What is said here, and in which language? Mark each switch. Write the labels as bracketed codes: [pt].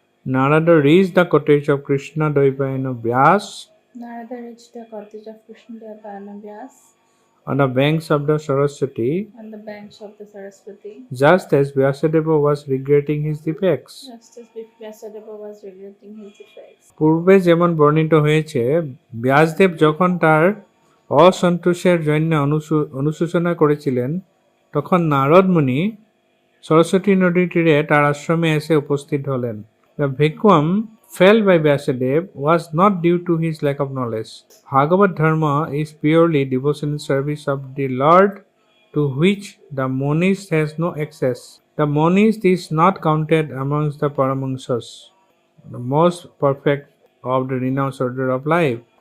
[en] Narada reached the cottage of Krishna Dvaipayana Vyas Narada reached the cottage of Krishnadeva Vyas on the banks of the Saraswati, on the banks of the Saraswati, just as Vyasadeva was regretting his defects. just as Vyasadeva was regretting his defects. [bn] পূর্বে যেমন বর্ণিত হয়েছে, ব্যাসদেব যখন তার অসন্তোষের জন্য অনুশোচনা করেছিলেন, তখন নারদ মুনি সরস্বতী নদীর তীরে তার আশ্রমে এসে উপস্থিত হলেন. [en] The vacuum felt by Vyasadeva was not due to his lack of knowledge. Bhagavad Dharma is purely devotional service of the Lord to which the monist has no access. The monist is not counted amongst the Paramahamsas, the most perfect of the renounced order of life.